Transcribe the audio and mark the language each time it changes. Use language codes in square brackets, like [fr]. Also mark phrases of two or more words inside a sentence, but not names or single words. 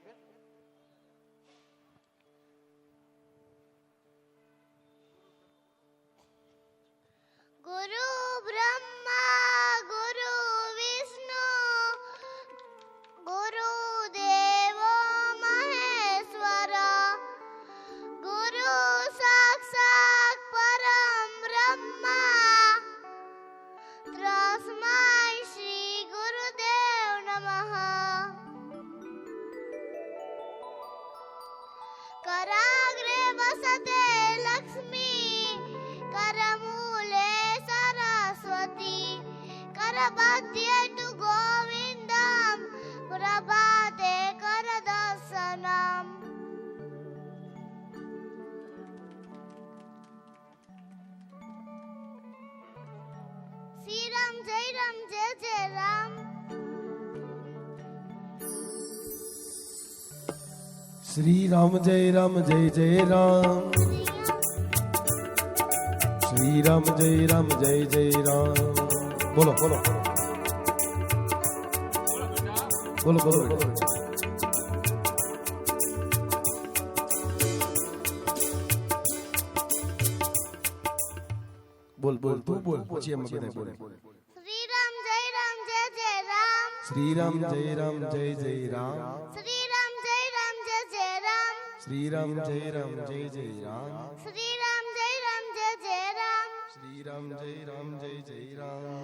[sa] गुरु ब्रह्मा गुरु विष्णु गुरु देवो महेश्वर गुरु साक्षात परम ब्रह्मा तस्मै श्री गुरुदेव नमः. कराग्रे वसते लक्ष्मी करमूले सरस्वती करमध्ये तु गोविन्दं प्रभाते करदर्शनम्. श्री राम जय राम. श्री राम जय राम जय जय राम श्री राम जय जय राम. [hi] बोलो बोलो बोलो बोलो बोल बोल तू बोल [gu] પછી અમે બધા બોલે. [sa] श्री राम जय जय राम. श्री राम जय जय राम. श्री राम जय जय राम. श्री राम जय जय राम. श्री राम जय जय राम. श्री राम जय जय राम.